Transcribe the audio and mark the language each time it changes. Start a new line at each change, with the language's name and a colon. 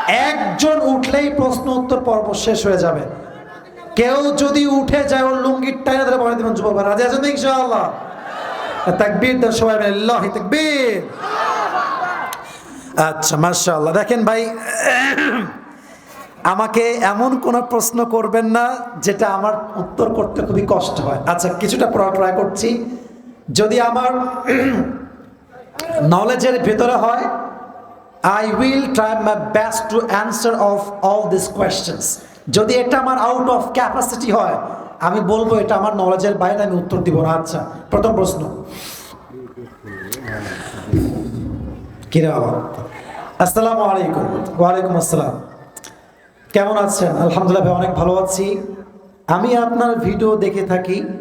Bangla: একজন উঠলেই প্রশ্ন উত্তর পর্ব শেষ হয়ে যাবে। কেউ যদি উঠে যায়, ওর লুঙ্গির টাইনা ধরে বলে দিবেন, যুবক রাজি আছেন তো ইনশাআল্লাহ? তাকবীর দেন সবাই, আল্লাহু তাকবীর। আচ্ছা, মাশাআল্লাহ। দেখেন ভাই, আমাকে এমন কোনো প্রশ্ন করবেন না যেটা আমার উত্তর করতে খুবই কষ্ট হয়। আচ্ছা, কিছুটা ট্রাই করছি, যদি আমার নলেজের ভেতরে হয়,
English: I will try my best to answer of all these questions.
Bangla: যদি এটা আমার আউট অফ ক্যাপাসিটি হয়, আমি বলবো এটা আমার নলেজের বাইরে, আমি উত্তর দিব না। আচ্ছা, প্রথম প্রশ্ন, কিরে বাবা? আসসালামু আলাইকুম। ওয়ালাইকুম আসসালাম। কেমন আছেন? আলহামদুলিল্লাহ ভাই, অনেক ভালো আছি। আমি আপনার ভিডিও দেখে থাকি।